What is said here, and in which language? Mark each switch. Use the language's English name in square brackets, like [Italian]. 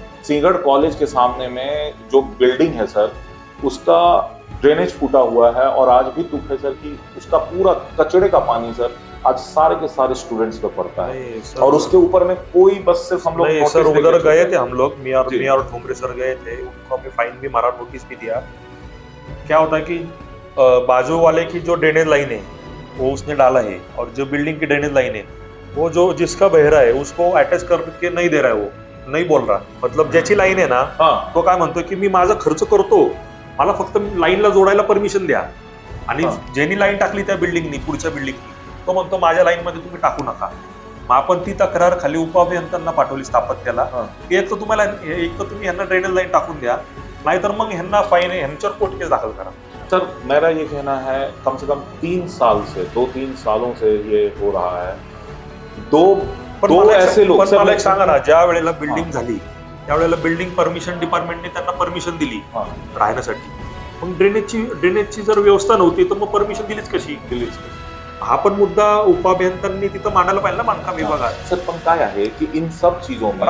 [Hindi] सिंगड़ college के सामने में जो बिल्डिंग है सर, उसका ड्रेनेज फूटा हुआ है और आज भी दुख है सर कि उसका पूरा कचड़े का पानी सर आज सारे के सारे स्टूडेंट्स पे पड़ता है और उसके ऊपर में कोई बस सिर्फ हम लोग नहीं सर, उधर गए थे हम लोग, मियाँ और ठोंबरे सर गए थे, उनको हमें फाइन भी मारा, नोटिस भी दिया। क्या होता है कि बाजू वाले की जो ड्रेनेज लाइन है वो उसने डाला है और जो बिल्डिंग की ड्रेनेज लाइन है वो जो जिसका बह रहा है उसको अटॅच करके नाही दे रहा है, वो नाही बोल रहा, मतलब [Marathi] ज्याची लाईन आहे ना तो काय म्हणतोय की मी माझा खर्च करतो, मला फक्त लाईनला जोडायला परमिशन द्या, आणि ज्यांनी लाईन टाकली त्या बिल्डिंगनी, पुढच्या बिल्डिंगनी, तो म्हणतो माझ्या लाईन मध्ये तुम्ही टाकू नका। मग आपण ती तक्रार खाली उपअभियंत्यांना पाठवली स्थापत्याला, एक तर तुम्ही ह्यांना ड्रेनेज लाईन टाकून द्या, नाहीतर मग ह्यांना फाईन आहे, ह्यांच्यावर कोर्ट केस दाखल करा। [Hindi] सर मेरा ये कहना है कम से कम 3 साल से 2-3 सालों से ये हो रहा है। दो ऐसे लोग [Marathi] पण मला एक सांगा ना, ज्या वेळेला बिल्डिंग झाली त्यावेळेला बिल्डिंग परमिशन डिपार्टमेंटने त्यांना परमिशन दिली राहण्यासाठी, पण ड्रेनेजची जर व्यवस्था नव्हती तर मग परमिशन दिलीच कशी? हा पण मुद्दा उपअभियंत्यांनी तिथं मांडायला पाहिजे ना बांधकाम विभागात। सर पण काय आहे की [Hindi] इन सब चीजों में